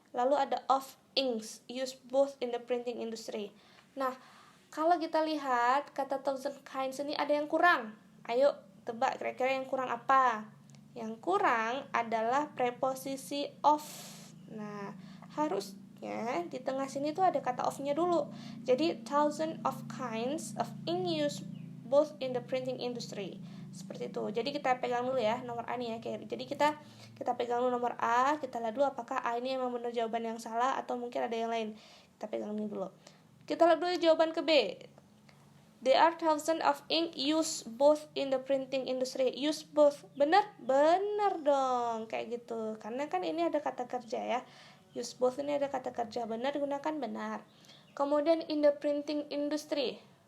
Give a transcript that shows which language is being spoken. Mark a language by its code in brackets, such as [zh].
[id] Lalu ada [en] of inks used both in the printing industry. [id] Nah, kalau kita lihat kata 1,000 kinds ini ada yang kurang. Ayo tebak kira-kira yang kurang apa? Yang kurang adalah preposisi of. Nah, harusnya di tengah sini tuh ada kata of-nya dulu. [en] Jadi 1,000 of kinds of ink used both in the printing industry. [id] Seperti itu. Jadi kita pegang dulu ya nomor A nih ya. Jadi kita pegang dulu nomor A, kita lihat dulu apakah A ini memang benar jawaban yang salah atau mungkin ada yang lain. Kita pegang ini dulu. Kita lihat dulu jawaban ke B. [en] There are 1,000 of ink used both in the printing industry. [id] Use both. Benar? Benar dong. Kayak gitu. Karena kan ini ada kata kerja ya. Use both ini ada kata kerja. Benar digunakan benar. [en] Kemudian in the printing industry.